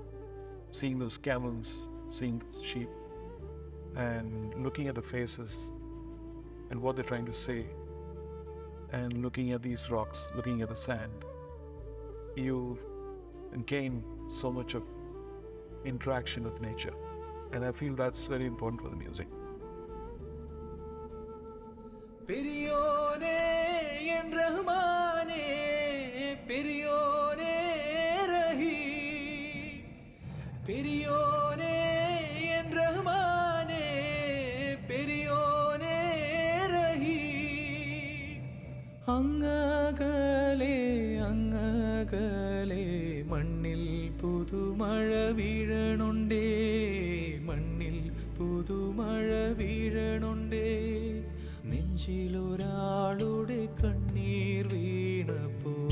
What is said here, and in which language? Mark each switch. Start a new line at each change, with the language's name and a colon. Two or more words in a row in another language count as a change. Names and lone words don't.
English: Seeing those camels, seeing sheep, and looking at the faces and what they're trying to say, and looking at these rocks, looking at the sand, you gain so much of interaction with nature. And I feel that's very important for the music.
Malayalam: പെരിയോനേ എൻ റഹ്മാനേ പെരിയോനേ റഹീ പെരിയോനേ എൻ റഹ്മാനേ പെരിയോനേ റഹീ അങ്ങകലെ അങ്ങകലെ മണ്ണിൽ പുതുമഴ വീഴണുണ്ടേ മണ്ണിൽ പുതുമഴ വീഴണുണ്ടേ നെഞ്ചിലൊരാളുടെ കണ്ണീർ വീണപ്പോ